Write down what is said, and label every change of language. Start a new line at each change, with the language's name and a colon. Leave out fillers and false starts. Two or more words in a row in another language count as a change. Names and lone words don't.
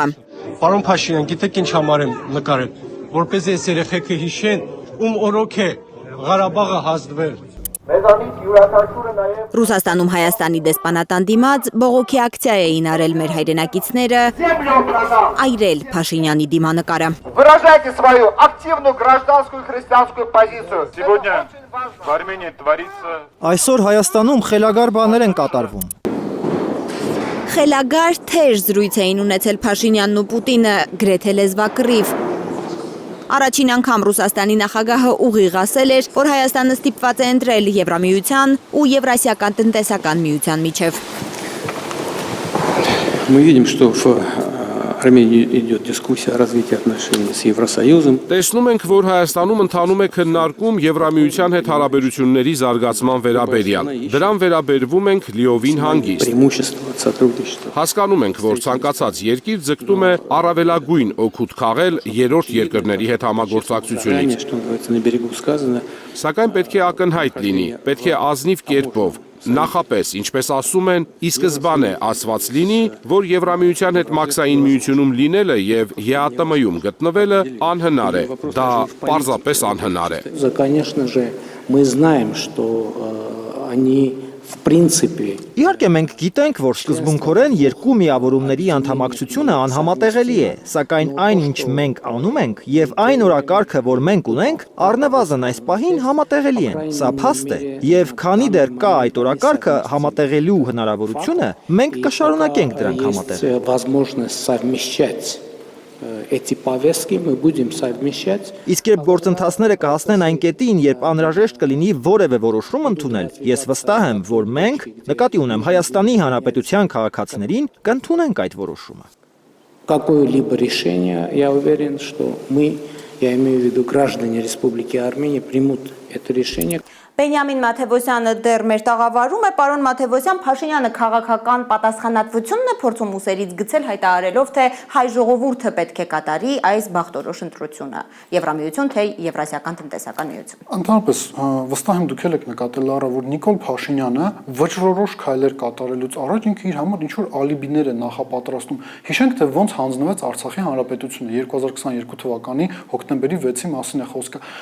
Armenian: Պարոն Փաշինյան, գիտեք ինչ համար եմ նկարել, որպեսզի այս երեխեքը հիշեն, ում օրոք է Ղարաբաղը հանձնվել։ Ռուսաստանում Հայաստանի դեսպանատան դիմաց բողոքի ակցիա էին արել մեր հայրենակիցները, այրել Փաշինյանի դիմանկարը։
Russian: Выражайте свою активную гражданскую христианскую позицию. Сегодня в Армении творится.
Armenian: Այսօր Հայաստանում խելագար բաներ են կատարվում։ Խելագար թեժ զրույց էին ունեցել Փաշինյանն ու Պուտինը, գրեթե լեզվակռիվ։ Առաջին անգամ Ռուսաստանի նախագահը ուղիղ ասել էր, որ Հայաստանը ստիպված է ընտրել Եվրամիության ու Եվրասիական տնտեսական միության միջև։
Russian: Мы видим, что в Армении идет дискуссия о развитии отношений с Евросоюзом.
Armenian: Տեսնում ենք, որ Հայաստանում ընթանում է քննարկում Եվրամիության հետ հարաբերությունների զարգացման վերաբերյալ։ Դրան վերաբերվում ենք լիովին հանգիստ։
Russian: Преимущество от сотрудничества.
Armenian: Հասկանում ենք, որ ցանկացած երկիր ձգտում է առավելագույն օգուտ քաղել երրորդ երկրների հետ համագործակցությունից։
Russian: Что называется, на берегу сказано.
Armenian: Սակայն պետք է ակնհայտ լինի, պետք է ազնիվ կերպով։ Նախապես, ինչպես ասում են, ի սկզբանե ասված լինի, որ Եվրամիության հետ մաքսային միությունում լինելը եւ ԵԱՏՄ-ում գտնվելը անհնար է։ Դա պարզապես անհնար է։
Russian: Конечно же, мы знаем, что они в принципе
Armenian: Իհարկե մենք գիտենք, որ սկզբունքորեն երկու միավորումների անդամակցությունը անհամատեղելի է, սակայն այն, ինչ մենք անում ենք, եւ այն օրակարգը, որ մենք ունենք, առնվազն այս պահին համատեղելի են։ Սա փաստ է, եւ քանի դեռ կա այդ օրակարգը համատեղելու հնարավորությունը, մենք կշարունակենք դրանք համատեղել։
Russian: есть возможность совмещать эти повестки, мы будем совмещать.
Armenian: Իսկ երբ գործընթացները կհասնեն այն կետին, երբ անհրաժեշտ կլինի որևէ որոշում ընդունել, ես վստահ եմ, որ մենք, նկատի ունեմ Հայաստանի Հանրապետության քաղաքացիներին, կընդունենք այդ որոշումը։
Russian: Какое-либо решение, я уверен, что мы, я имею в виду граждане Республики Армения, примут это решение.
Armenian: Բենյամին Մաթևոսյանը դեռ մեր տաղավարում է, պարոն Մաթևոսյան, Փաշինյանը քաղաքական պատասխանատվությունն է փորձում ուսերից գցել հայտարարելով, թե հայ ժողովուրդը պետք է կատարի այս բախտորոշ ընտրությունը, Եվրամիություն թե Եվրասիական տնտեսական միություն։ Ընդհանրապես վստահ եմ դուք եք նկատել առա, որ Նիկոլ Փաշինյանը վճռորոշ քայլեր կատարելուց առաջ ինքը իր համար ինչ-որ ալիբիներ է նախապատրաստում։ Հիշենք, թե ոնց հանձնվեց Արցախի Հանրապետությունը 2022 թվականի հոկտեմբերի 6-ի մասին է խոսքը։